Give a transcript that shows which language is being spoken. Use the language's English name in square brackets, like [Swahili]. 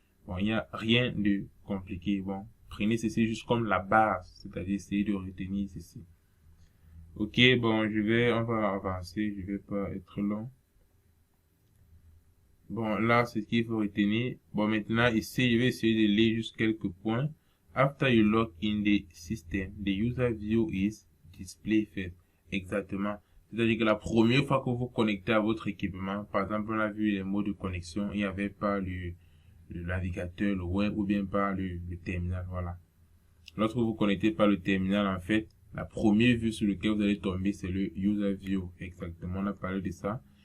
[French] Bon, il n'y a rien de compliqué. Bon, prenez ceci juste comme la base, c'est-à-dire essayer de retenir ceci. Ok, bon, on va avancer, je vais pas être long. Bon, là, c'est ce qu'il faut retenir. Bon, maintenant, ici, je vais essayer de lire juste quelques points. [English] After you log in the system, the user view is display first. [French] Exactement. C'est-à-dire que la première fois que vous vous connectez à votre équipement, par exemple, on a vu les mots de connexion, il n'y avait pas le navigateur, le web, ou bien pas le terminal, voilà. Lorsque vous vous connectez par le terminal, en fait, La première vue sur laquelle vous allez tomber, c'est le user view. Exactement, on a parlé de ça.